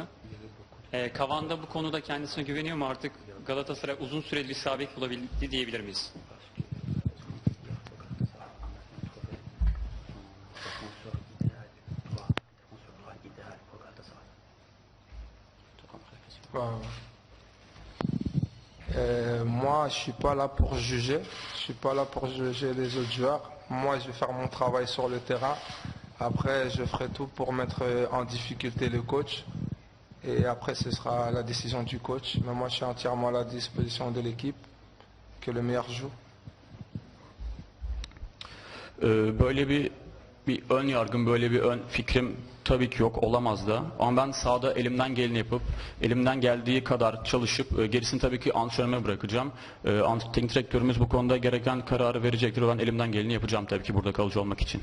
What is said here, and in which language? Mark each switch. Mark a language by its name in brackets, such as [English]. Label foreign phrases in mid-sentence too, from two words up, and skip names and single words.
[Turkish] Cavanda bu konuda kendisine güveniyor mu artık Galatasaray uzun süreli bir sağ bek bulabildi diyebilir miyiz? [French] Moi, je suis pas là pour juger. Je suis pas là pour juger les autres joueurs. Moi, je vais faire mon travail sur le terrain. Après, je ferai tout pour mettre en difficulté le coach. Et après, ce sera la décision du coach. Mais moi, je suis entièrement à la disposition de l'équipe. Que le meilleur joue. [Turkish] Böyle bir bir ön yargım, böyle bir ön fikrim tabii ki yok, olamaz da. Ama ben sahada elimden geleni yapıp, elimden geldiği kadar çalışıp, gerisini tabii ki antrenörüme bırakacağım. Teknik direktörümüz bu konuda gereken kararı verecektir. Ben elimden geleni yapacağım tabii ki burada kalıcı olmak için.